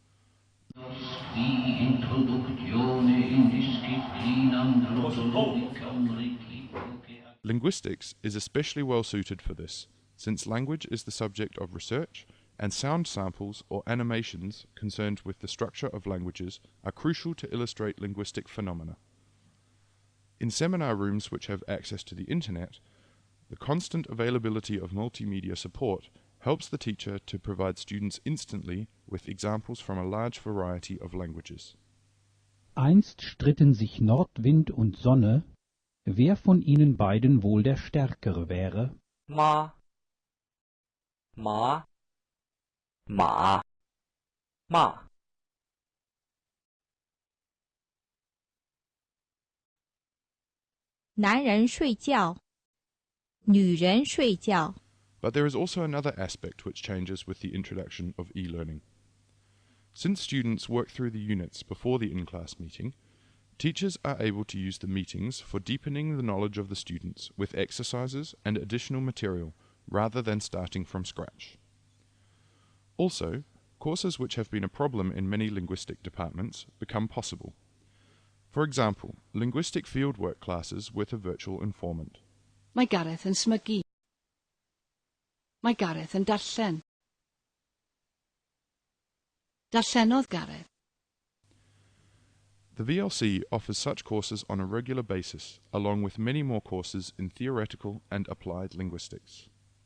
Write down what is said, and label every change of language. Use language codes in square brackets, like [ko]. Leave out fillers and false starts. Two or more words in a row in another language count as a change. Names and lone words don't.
[en] Linguistics is especially well suited for this, since language is the subject of research, and sound samples or animations concerned with the structure of languages are crucial to illustrate linguistic phenomena. In seminar rooms which have access to the internet, the constant availability of multimedia support helps the teacher to provide students instantly with examples from a large variety of languages. [de] Einst stritten sich Nordwind und Sonne, wer von ihnen beiden wohl der Stärkere wäre. [zh] Ma, ma, ma, ma. 男人睡觉，女人睡觉。 [en] But there is also another aspect which changes with the introduction of e-learning. Since students work through the units before the in-class meeting, teachers are able to use the meetings for deepening the knowledge of the students with exercises and additional material rather than starting from scratch. Also, courses which have been a problem in many linguistic departments become possible. For example, linguistic fieldwork classes with a virtual informant. [cy] Mae Gareth yn smygu. Mae Gareth yn darllen. Darllenodd Gareth. [en] The VLC offers such courses on a regular basis, along with many more courses in theoretical and applied linguistics.